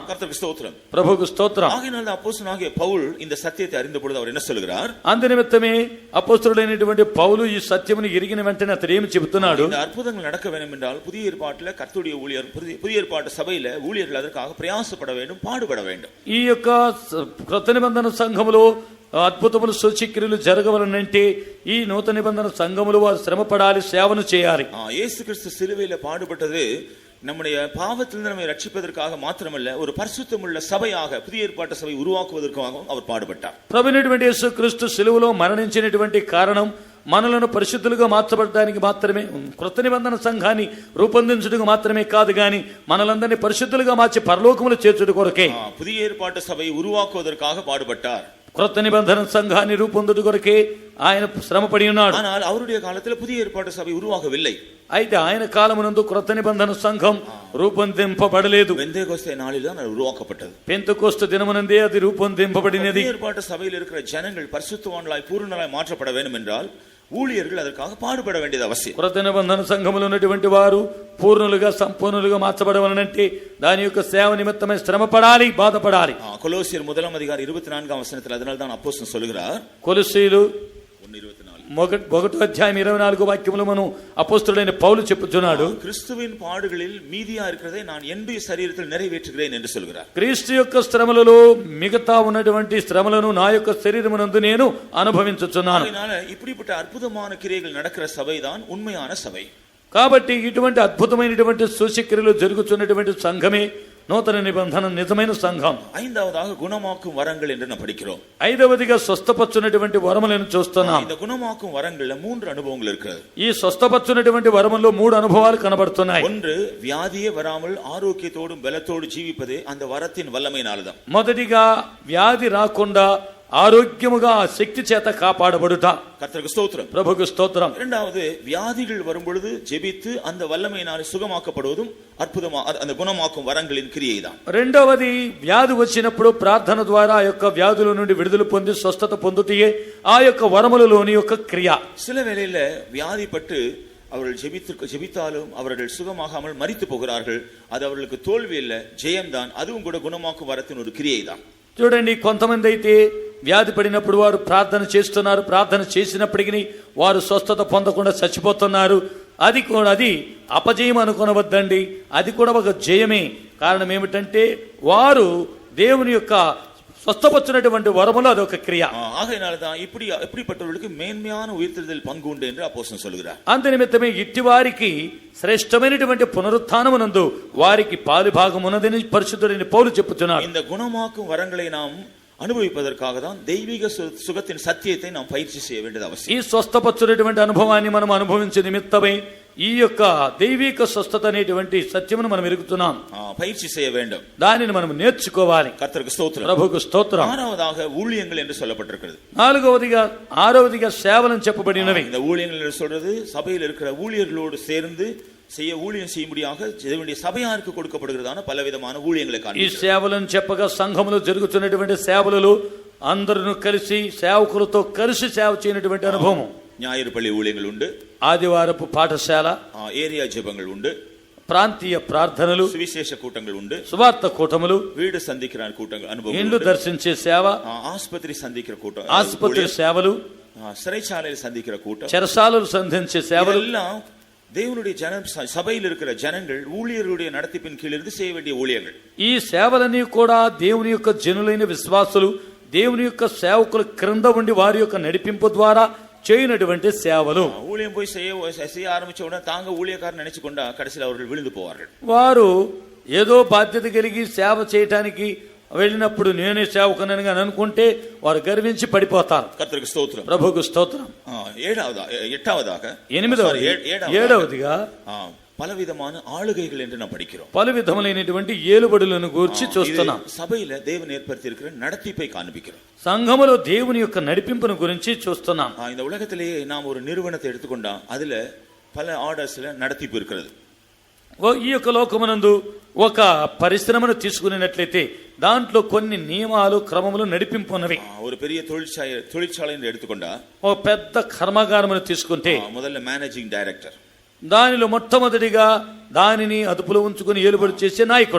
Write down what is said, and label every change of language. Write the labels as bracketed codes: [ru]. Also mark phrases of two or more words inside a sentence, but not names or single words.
[ta] கர்த்தருக்கு ஸ்தோத்திரம், [te] ప్రభువుకు స్తోత్రం. [ta] ஆகையால் அப்போஸ்தலனாகிய பவுல் இந்த சத்தியத்தை அறிந்த பொழுது அவர் என்ன சொல்கிறார்? [te] అందు నిమిత్తమే అపోస్తలుడైనటువంటి పౌలు ఈ సత్యమును ఎరిగిన వెంటనే అతడు ఏమి చెబుతున్నాడు? [ta] இந்த அற்புதங்கள் நடக்க வேண்டும் என்றால் புதிய ஏற்பாட்டில் கர்த்தருடைய ஊழியர், புதிய ஏற்பாட்டு சபையில ஊழியர்கள் அதற்காக பிரயாசப்பட வேண்டும், பாடுபட வேண்டும். [te] ఈ యొక్క క్రొత్త నిబంధన సంఘములో అద్భుతములు సూచక్రియలు జరగవలనంటే ఈ నూతన నిబంధన సంఘములు వారు శ్రమపడాలి, సేవను చేయాలి. [ta] இயேசு கிறிஸ்து சிலுவையில பாடுபட்டது நம்முடைய பாவத்திலிருந்து நம்மை ரட்சிப்பதற்காக மாத்திரமல்ல, ஒரு பரிசுத்தமுள்ள சபையாக புதிய ஏற்பாட்டு சபை உருவாக்குவதற்காகவும் அவர் பாடுபட்டார். [te] ప్రభువైనటువంటి యేసుక్రీస్తు సిలువలో మరణించినటువంటి కారణం మనలను పరిశుద్ధులుగా మార్చబడడానికి మాత్రమే, క్రొత్త నిబంధన సంఘాన్ని రూపొందించుటకు మాత్రమే కాదు గాని మనలందరినీ పరిశుద్ధులుగా మార్చి పరలోకములో చేర్చుట కొరకే. [ta] புதிய ஏற்பாட்டு சபை உருவாக்குவதற்காக பாடுபட்டார். [te] క్రొత్త నిబంధన సంఘాన్ని రూపొందుట కొరకే ఆయన శ్రమపడి ఉన్నాడు. [ta] ஆனால் அவருடைய காலத்தில் புதிய ஏற்பாட்டு சபை உருவாகவில்லை. [te] అయితే ఆయన కాలమునందు క్రొత్త నిబంధన సంఘం రూపొందింపబడలేదు. [ta] பெந்தேகோஸ்தே நாளில் தான் அது உருவாக்கப்பட்டது. [te] పెంతెకోస్తు దినమునందే అది రూపొందింపబడినది. [ta] புதிய ஏற்பாட்டு சபையில் இருக்கிற ஜனங்கள் பரிசுத்தவான்களாய் பூரணராய் மாற்றப்பட வேண்டும் என்றால் ஊழியர்கள் அதற்காக பாடுபட வேண்டியது அவசியம். [te] క్రొత్త నిబంధన సంఘములో ఉన్నటువంటి వారు పూర్ణులుగా సంపూర్ణులుగా మార్చబడవలనంటే దాని యొక్క సేవ నిమిత్తమై శ్రమపడాలి, బాధపడాలి. [ta] கொலோசியர் 1:24 அதனால தான் அப்போஸ்தலன் சொல்கிறார், [te] కొలొస్సీయులు 1:24 మనం అపోస్తలుడైన పౌలు చెప్పుచున్నాడు, [ta] கிறிஸ்துவின் பாடுகளில் மீதியா இருக்கிறதை நான் என்னுடைய சரீரத்தில் நிறைவேற்றுகிறேன் என்று சொல்கிறார். [te] క్రీస్తు యొక్క శ్రమలలో మిగతా ఉన్నటువంటి శ్రమలను నా యొక్క శరీరమునందు నేను అనుభవించుచున్నాను. [ta] இப்படிப்பட்ட அற்புதமான கிரியைகள் நடக்கிற சபைதான் உண்மையான சபை. [te] కాబట్టి ఇటువంటి అద్భుతమైనటువంటి సూచక్రియలు జరుగుతున్నటువంటి సంఘమే నూతన నిబంధన నిజమైన సంఘం. [ta] ஐந்தாவதாக குணமாக்கும் வரங்கள் என்று நாம் படிக்கிறோம். [te] ఐదవదిగా స్వస్థపరచునటువంటి వరములను చూస్తున్నాం. [ta] இந்த குணமாக்கும் வரங்கள்ல 3 அனுபவங்கள் இருக்கிறது. [te] ఈ స్వస్థపరచునటువంటి వరములో 3 అనుభవాలు కనబడుతున్నాయి. [ta] ஒன்று, வியாதியே வராமல் ஆரோக்கியத்தோடும் பலத்தோடு ஜீவிப்பதே அந்த வரத்தின் வல்லமையினால்தான். [te] మొదటిగా వ్యాధి రాకుండా ఆరోగ్యముగా శక్తి చేత కాపాడబడుట. [ta] கர்த்தருக்கு ஸ்தோத்திரம், [te] ప్రభువుకు స్తోత్రం. [ta] இரண்டாவது, வியாதிகள் வரும் பொழுது ஜெபித்து அந்த வல்லமையினால் சுகமாக்கப்படுவதும் అద్భుతమా அந்த குணமாக்கும் வரங்களின் கிரியைதான். [te] రెండవది, వ్యాధి వచ్చినప్పుడు ప్రార్థన ద్వారా ఆ యొక్క వ్యాధుల నుండి విడుదల పొంది స్వస్థత పొందుటయే ఆ యొక్క వరములలోని యొక్క క్రియ. [ta] சில வேளையில வியாதிப்பட்டு அவர்கள் ஜெபித்தாலும் அவர்கள் சுகமாகாமல் மரித்து போகிறார்கள். அது அவர்களுக்கு தோல்வி இல்ல, ஜெயம்தான். அதுவும் கூட குணமாக்கும் வரத்தின் ஒரு கிரியை தான். [te] చూడండి, కొంతమంది అయితే వ్యాధి పడినప్పుడు వారు ప్రార్థన చేస్తున్నారు, ప్రార్థన చేసినప్పటికీ వారు స్వస్థత పొందకుండా చచ్చిపోతున్నారు. అది అపజయం అనుకొనవద్దండి, అది కూడా ఒక జయమే. కారణం ఏమిటంటే వారు దేవుని యొక్క స్వస్థపరచునటువంటి వరములో అదొక క్రియ. [ta] ஆகையினால்தான் இப்படிப்பட்டவர்களுக்கு மேன்மையான உயிர்த்தெழுதல் பங்கு உண்டு என்று அப்போஸ்தலன் சொல்கிறார். [te] అందు నిమిత్తమే ఇట్టి వారికి శ్రేష్టమైనటువంటి పునరుత్థానమునందు వారికి పాలు భాగం ఉన్నదని పరిశుద్ధుడైన పౌలు చెప్పుచున్నాడు. [ta] இந்த குணமாக்கும் வரங்களை நாம் அனுபவிப்பதற்காக தான் தெய்வீக சுகத்தின் சத்தியத்தை நாம் பயிற்சி செய்ய வேண்டியது ఈ அவசியம். [te] స్వస్థపరచునేటువంటి అనుభవాన్ని మనం అనుభవించే నిమిత్తమై ఈ యొక్క దైవిక స్వస్థత అనేటువంటి సత్యమును మనం ఎరుగుతున్నాం. [ta] பயிற்சி செய்ய வேண்டும். [te] దానిని మనం నేర్చుకోవాలి. [ta] கர்த்தருக்கு ஸ்தோத்திரம். [te] ప్రభువుకు స్తోత్రం. [ta] ஆறாவதாக ஊழியங்கள் என்று சொல்லப்பட்டிருக்கிறது. [te] ఆరవదిగా సేవలను చెప్పబడినవి. [ta] இந்த ஊழியங்கள் என்று சொல்றது சபையில் இருக்கிற ஊழியர்களோடு சேர்ந்து ஊழியம் செய்யும்படியாக தேவனுடைய சபையாருக்கு கொடுக்கப்படுகிறதான பலவிதமான ஊழியங்களை ఈ காண்பிக்கிறது. [te] సేవలను చెప్పగా సంఘములో జరుగుతున్నటువంటి సేవలలో అందరూ కలిసి సేవకులతో కలిసి సేవ చేయనటువంటి అనుభవం. [ta] ஞாயிறு பள்ளி ஊழியங்கள் உண்டு, [te] ఆదివారపు పాఠశాల, [ta] ஏரியா ஜெபங்கள் உண்டு, [te] ప్రాంతీయ ప్రార్థనలు, [ta] சுவிசேஷ கூட்டங்கள் உண்டு, [te] సువార్త కూటములు, [ta] வீடு சந்திக்கிற கூட்டங்கள் அனுபவம், [te] ఇండ్లు దర్శించే సేవ, [ta] ஆஸ்பத்திரி சந்திக்கிற கூட்டம், [te] ఆసుపత్రి సేవలు, [ta] சிறைச்சாலையில் சந்திக்கிற கூட்டம், [te] చెరసాలలు సంధించే సేవలు, [ta] எல்லாம் தேவனுடைய சபையில் இருக்கிற ஜனங்கள் ஊழியர்களுடைய நடத்திப்பின் கீழ் இருந்து செய்ய வேண்டிய ஊழியர்கள். [te] ఈ సేవలన్నీ కూడా దేవుని యొక్క జనులైన విశ్వాసులు దేవుని యొక్క సేవకుల క్రింద ఉండి వారి యొక్క నడిపింపు ద్వారా చేయనటువంటి సేవలు. [ta] ஊழியம் போய் செய்ய ஆரம்பிச்ச உடனே தாங்க ஊழியக்காரன் நினைச்சு கொண்டா கடைசியில் அவர்கள் விழுந்து போவார்கள். [te] వారు ఏదో బాధ్యత కలిగి సేవ చేయటానికి వెళ్ళినప్పుడు నేనే సేవకునని అనుకుంటే వారు గర్వించి పడిపోతారు. కర్తருக்கு స్తోత్రం. ప్రభువుకు స్తోత్రం. ఏడవదిగా [ta] பலவிதமான ஆளுகைகள் என்று நாம் படிக்கிறோம். [te] పలు విధములైనటువంటి ఏలుబడులను గూర్చి చూస్తున్నాం. [ta] సభையில தேவன் ஏற்படுத்தி இருக்கிற நடத்திப்பை காண்பிக்கிறோம். [te] సంఘములో దేవుని యొక్క నడిపింపును గురించి చూస్తున్నాం. [ta] இந்த உலகத்திலேயே நாம் ஒரு நிறுவனத்தை எடுத்துக்கொண்டா அதுல பல ஆர்டர்ஸ்ல நடத்திப்பு இருக்கிறது. [te] ఈ యొక్క లోకమునందు ఒక పరిశ్రమను తీసుకున్నట్లయితే దాంట్లో కొన్ని నియమాలు క్రమములు నడిపింపు ఉన్నవి. [ta] ஒரு பெரிய தொழிற்சாலை எடுத்துக்கொண்டா [te] ఒక పెద్ద కర్మాగారమును తీసుకుంటే [ta] முதல்ல [en] managing director, [te] దానిలో మొట్టమొదటిగా దానిని అదుపులో ఉంచుకుని ఏలుబడి చేసే నాయకుడు,